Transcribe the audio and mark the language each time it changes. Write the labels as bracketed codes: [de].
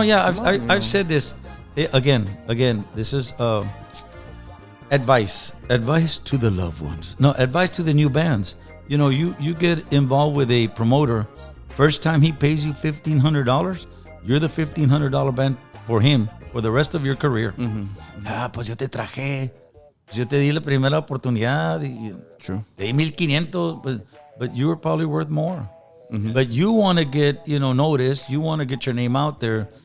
[en] Yeah, I've said this again. This is advice to the loved ones. No, advice to the new bands. You get involved with a promoter. First time he pays you $1,500, you're the $1,500 band for him for the rest of your career. [es] Pues yo te traje. Yo te di la primera oportunidad. [en] True. [es] Te di [en] 1,500, but you were probably worth more. But you want to get, noticed. You want to get your name out there.